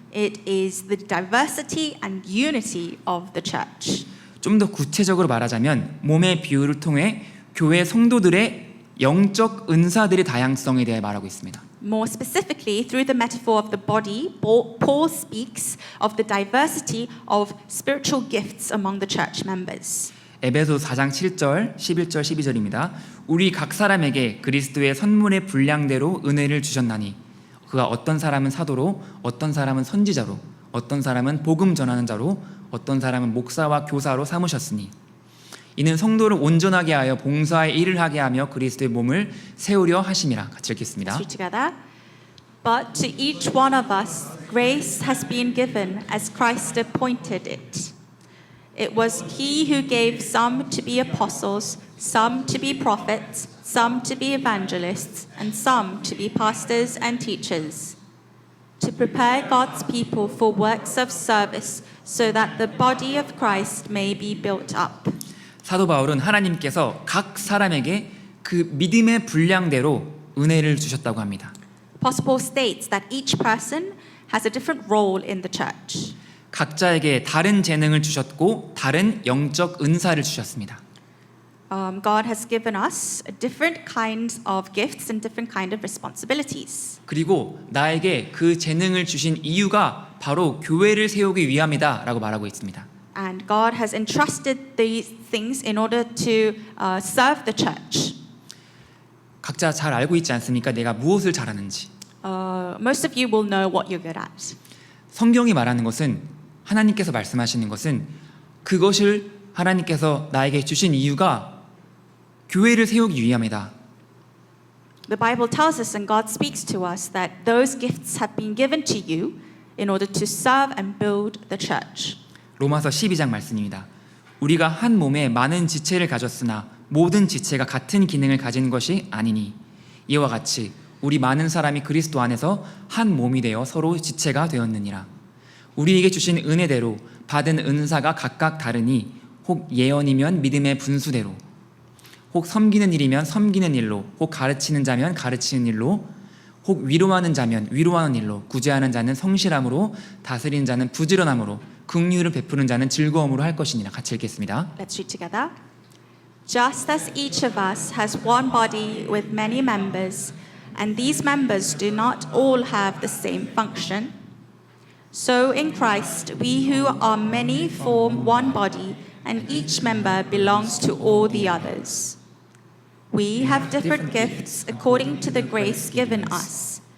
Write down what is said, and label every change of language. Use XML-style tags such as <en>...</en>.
<en>It is the diversity and unity of the church.</en> <ko>좀 더 구체적으로 말하자면 몸의 비유를 통해 교회 성도들의 영적 은사들의 다양성에 대해 말하고 있습니다.</ko> <en>More specifically, through the metaphor of the body, Paul speaks of the diversity of spiritual gifts among the church members.</en> <ko>에베소 4장 7절, 11절, 12절입니다. 우리 각 사람에게 그리스도의 선물의 분량대로 은혜를 주셨나니 그가 어떤 사람은 사도로, 어떤 사람은 선지자로, 어떤 사람은 복음 전하는 자로, 어떤 사람은 목사와 교사로 삼으셨으니 이는 성도를 온전하게 하여 봉사의 일을 하게 하며 그리스도의 몸을 세우려 하심이라. 같이 읽겠습니다.</ko> <en>Let's read together. But to each one of us grace has been given as Christ appointed it. It was He who gave some to be apostles, some to be prophets, some to be evangelists, and some to be pastors and teachers, to prepare God's people for works of service, so that the body of Christ may be built up.</en> <ko>사도 바울은 하나님께서 각 사람에게 그 믿음의 분량대로 은혜를 주셨다고 합니다.</ko> <en>Apostle Paul states that each person has a different role in the church.</en> <ko>각자에게 다른 재능을 주셨고 다른 영적 은사를 주셨습니다.</ko> <en>God has given us different kinds of gifts and different kind of responsibilities.</en> <ko>그리고 나에게 그 재능을 주신 이유가 바로 교회를 세우기 위함이다라고 말하고 있습니다.</ko> <en>And God has entrusted these things in order to serve the church.</en> <ko>각자 잘 알고 있지 않습니까? 내가 무엇을 잘하는지.</ko> <en>Most of you will know what you're good at.</en> <ko>성경이 말하는 것은 하나님께서 말씀하시는 것은 그것을 하나님께서 나에게 주신 이유가 교회를 세우기 위함이다.</ko> <en>The Bible tells us and God speaks to us that those gifts have been given to you in order to serve and build the church.</en> <ko>로마서 12장 말씀입니다. 우리가 한 몸에 많은 지체를 가졌으나 모든 지체가 같은 기능을 가진 것이 아니니 이와 같이 우리 많은 사람이 그리스도 안에서 한 몸이 되어 서로 지체가 되었느니라. 우리에게 주신 은혜대로 받은 은사가 각각 다르니 혹 예언이면 믿음의 분수대로, 혹 섬기는 일이면 섬기는 일로, 혹 가르치는 자면 가르치는 일로, 혹 위로하는 자면 위로하는 일로, 구제하는 자는 성실함으로, 다스리는 자는 부지런함으로, 긍휼을 베푸는 자는 즐거움으로 할 것이니라. 같이 읽겠습니다.</ko> <en>Let's read together. Just as each of us has one body with many members, and these members do not all have the same function, so in Christ we who are many form one body, and each member belongs to all the others. We have different gifts according to the grace given us.</en>